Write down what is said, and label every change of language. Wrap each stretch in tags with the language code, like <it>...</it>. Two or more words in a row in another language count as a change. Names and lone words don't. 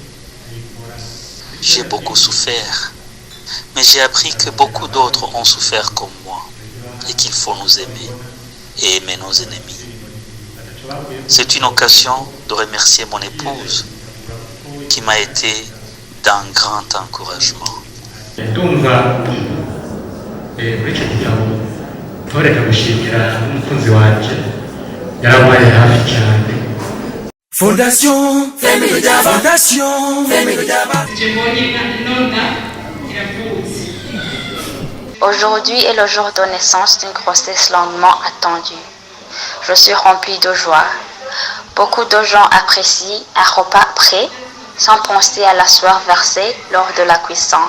<fr>J'ai beaucoup souffert, mais j'ai appris que beaucoup d'autres ont souffert comme moi et qu'il faut nous aimer et aimer nos ennemis. C'est une occasion de remercier mon épouse qui m'a été d'un grand encouragement.</fr> <rn>ndumva muri icyo gitabo ntoreka gushimira umukunzi wanje yarabaye hafi cyane.</rn> <fr>Fondation Family Daba. Fondation Family Daba. Aujourd'hui est le jour de naissance d'une grossesse longuement attendue. Je suis remplie de joie. Beaucoup de gens apprécient un repas prêt sans penser à la sueur versée lors de la cuisson.</fr>